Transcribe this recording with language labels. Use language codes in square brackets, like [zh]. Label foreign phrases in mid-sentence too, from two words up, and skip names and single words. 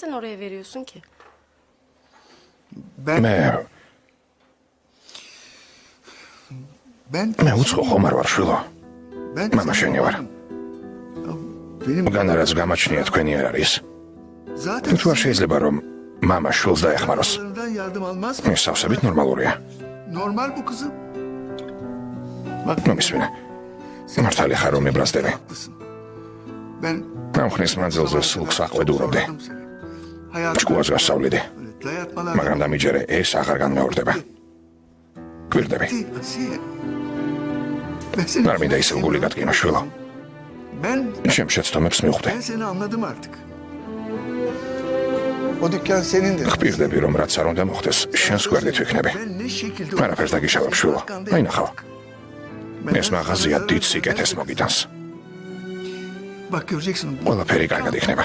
[ka] მე უცხო ხომ არ ვარ შვილო. მამა შენი ვარ. განარაც გამაჩნია თქვენი არ არის. თუ არ შეიძლება რომ მამა შვილს დაეხმაროს. ეს სავსებით ნორმალურია. [tr] Normal bu kızım. [ka] მომისმინე. მართალი ხარ რომ მებრაზდები. [tr] Ben [ka] ამხნის მანძილზე სულს აყვედურობდი. ჭკუას გასავლიდი. მაგრამ დამიჯერე ეს აღარ განმეორდება. გვირდები. არ მინდა ისევ გული გატკინო შვილო. შენ შეცდომებს მივხვდი. [tr] Ben seni anladım artık. O dükkan senindir. [ka] ხპირდები რომ რაც არ უნდა მოხდეს, შენს გვერდით ვიქნები. [tr] Ben ne şekilde... [ka] არაფერს დაგიშალებ შვილო. აი ნახავ. ეს მაღაზია დიდ სიკეთეს მოგიტანს. [tr] Bak göreceksin. [ka] ყველაფერი კარგად იქნება.